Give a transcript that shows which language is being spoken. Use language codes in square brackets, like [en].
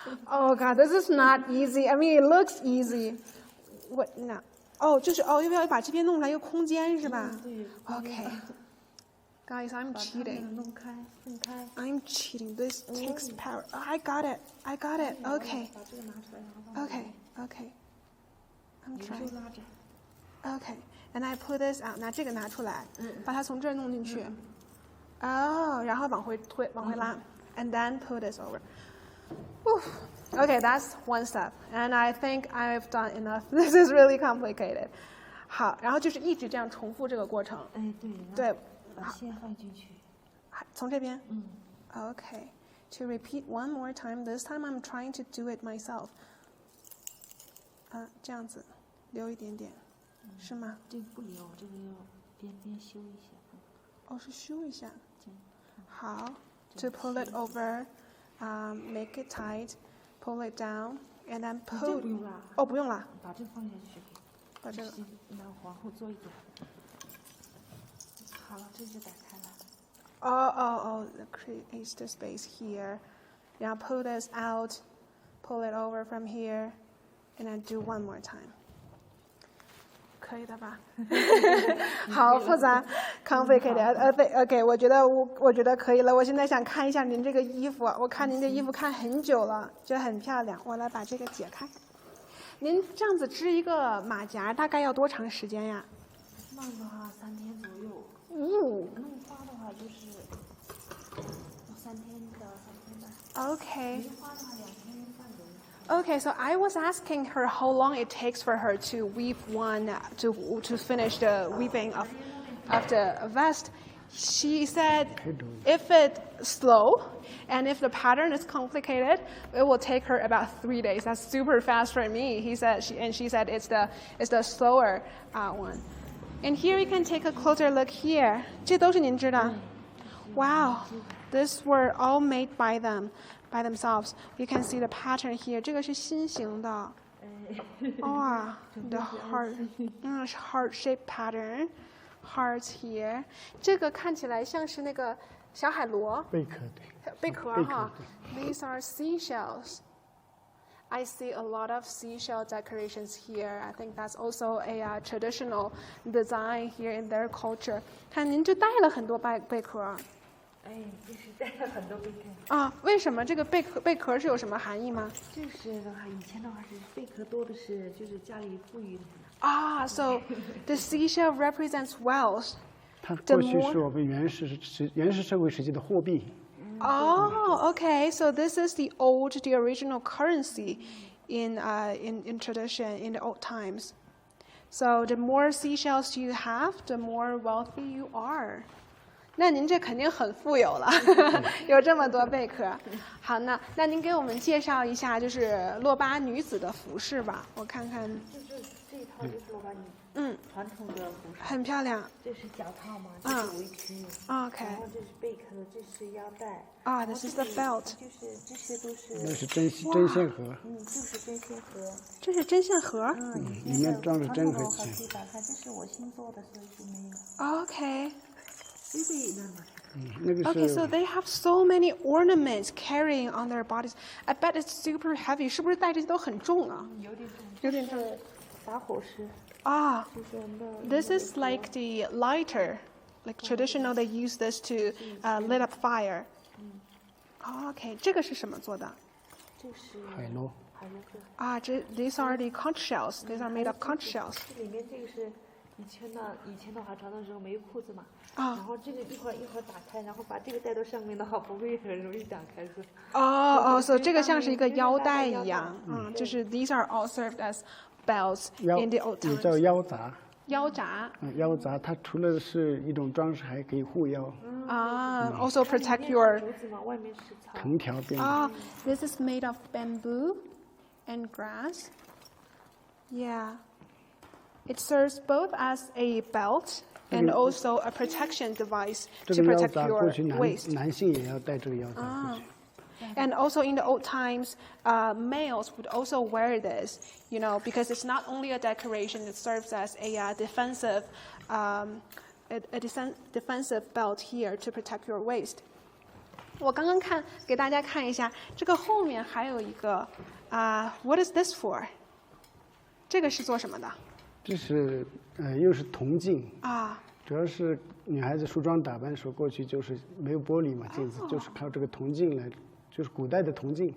[en] Oh God, this is not easy. I mean, it looks easy. What now? [zh] 就是要不要把这边弄出来一个空间是吧？对。 [en] Okay. Guys, I'm cheating. [zh] 弄开，分开。 [en] I'm cheating. This takes power. I got it. Okay. [zh] 把这个拿出来，然后 [en] Okay. I'm [zh] 手 [en] trying. [zh] 拉着。 [en] Okay. And I pull this out. [zh] 拿这个拿出来，把它从这儿弄进去。然后往回推，往回拉。 [en] And then pull this over. Okay, that's one step. And I think I've done enough. This is really complicated. [zh] 好，然后就是一直这样重复这个过程。对。把线放进去。从这边。 [en] Okay. To repeat one more time. This time I'm trying to do it myself. [zh] 这样子，留一点点，是吗？这个不留，这个要边修一下。是修一下。好。 [en] To pull it over, make it tight, pull it down, and then pull. [zh] 不用啦。不用啦。把这个放下去。把这个。然后往后坐一点。好了，这就打开了。 [en] Creates the space here. Now pull this out, pull it over from here, and then do one more time. [zh] 可以的吧？好复杂 complicated。OK， 我觉得可以了。我现在想看一下您这个衣服，我看您这衣服看很久了，觉得很漂亮。我来把这个解开。您这样子织一个马甲大概要多长时间呀？慢的话3天左右。弄花的话就是3天到3天半。 [en] Okay. [zh] 零花的话2天半左右。 [en] Okay, so I was asking her how long it takes for her to weave one to finish the weaving of the vest. She said if it's slow and if the pattern is complicated, it will take her about 3 days. That's super fast for me. She said it's the slower one. And here you can take a closer look here. [zh] 这都是您织的？ [en] Wow, these were all made by themselves. You can see the pattern here. [zh] 这个是心形的。哇 [en] ，the heart-shaped pattern. Hearts here. [zh] 这个看起来像是那个小海螺。贝壳哈。 [en] These are seashells. I see a lot of seashell decorations here. I think that's also a traditional design here in their culture. [zh] 看您就带了很多贝壳。就是带了很多贝壳。啊，为什么这个贝壳是有什么含义吗？就是的话，以前的话是贝壳多的是，就是家里富裕的。 [en] 啊 ，so the seashell represents wealth. [zh] 它过去是我们原始社会时期的货币。 [en] Oh, okay. So this is the original currency in tradition in the old times. So the more seashells you have, the more wealthy you are. [zh] 那您这肯定很富有了，有这么多贝壳。好，那您给我们介绍一下，就是洛巴女子的服饰吧，我看看。这一套就是洛巴女。传统的服饰。很漂亮。这是脚套嘛，这是围裙。 [en] OK。 [zh] 然后这是贝壳，这是腰带。 [en] 啊 ，this is the belt。 [zh] 就是这些都是。那是针线盒。就是针线盒。这是针线盒。里面装着针和线。可以打开，这是我新做的，所以就没有。 [en] OK。 Okay, so they have so many ornaments carrying on their bodies. I bet it's super heavy. [zh] 是不是带这些都很重啊？有点重。打火石。 [en] 啊 ，this is like the lighter, like traditional. They use this to lit up fire. [zh] OK， 这个是什么做的？这是海螺。 [en] 啊，these are the conch shells. These are made of conch shells. [zh] 这里面这个是。以前的话，传的时候没有裤子嘛，然后这个一会儿打开，然后把这个带到上面的话，不会很容易打开是。所以这个像是一个腰带一样，就是 [en] these are all served as belts in the old times。 [zh] 也叫腰札。腰札。腰札它除了是一种装饰，还可以护腰。 [en] also protect your。 [zh] 藤条编。 [en] this is made of bamboo and grass. Yeah. It serves both as a belt and also a protection device to protect your waist. [zh] 男性也要戴这个腰札。 [en] And also in the old times, males would also wear this, because it's not only a decoration; it serves as a defensive belt here to protect your waist. [zh] 我刚刚给大家看一下，这个后面还有一个 [en] What is this for？ [zh] 这个是做什么的？这是又是铜镜啊，主要是女孩子梳妆打扮的时候，过去就是没有玻璃嘛，镜子就是靠这个铜镜来，就是古代的铜镜。